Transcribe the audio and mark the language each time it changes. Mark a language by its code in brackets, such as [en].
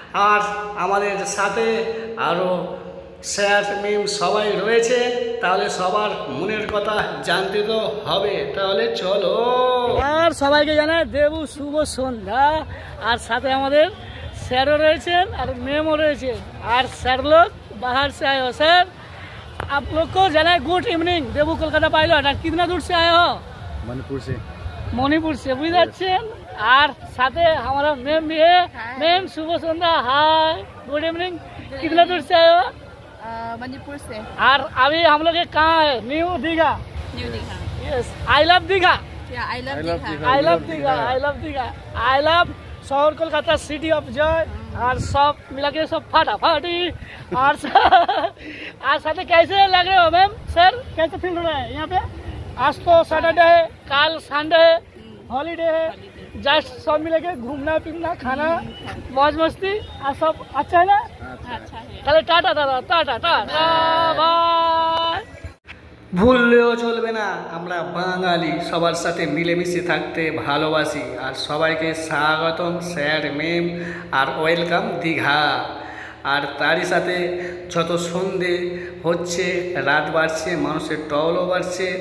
[bn] আর আমাদের সাথে আরও স্যার মেম সবাই রয়েছে, তাহলে সবার মনের কথা জানতে তো হবে। তাহলে চলো, আর সবাইকে জানাই দেবু শুভ সন্ধ্যা। আর সাথে আমাদের স্যারও রয়েছেন আর মেমও রয়েছেন। আর স্যার লোক [hi] बाहर से आए हो सर, आप लोग को जाना गुड इवनिंग। देबू कोलकाता पायलट। और कितना दूर से आए हो? मणिपुर से बुझे [bn] যাচ্ছেন। আর সাথে [hi] हमारा मैम भी है। मैम शुभ संध्या, हाय, गुड इवनिंग। कितना दूर से आए हो? मणिपुर से। और अभी हम लोग कहाँ है? New Digha. New Digha. [en] Yes, I love Digha. I love Digha. I love Digha, I love Digha, I love shahar Kolkata, city of joy. [hi] और सब मिला के सब फाटाफाटी। और आज साथ कैसे लग रहे हो मैम? सर कैसे फील हो रहा है यहाँ पे? आज तो सैटरडे है, कल संडे है, हॉलीडे है, जस्ट सब मिले के घूमना फिरना खाना मौज मस्ती और सब अच्छा है ना? अच्छा है। चलो टाटा दादा, टाटा टाटा बाय। [bn] ভুললেও চলবে না, আমরা বাঙালি সবার সাথে মিলেমিশে থাকতে ভালোবাসি। আর সবাইকে স্বাগতম স্যার মেম আর ওয়েলকাম দীঘা। আর তারই সাথে যত সন্ধে হচ্ছে, রাত বাড়ছে, মানুষের টলও বাড়ছে।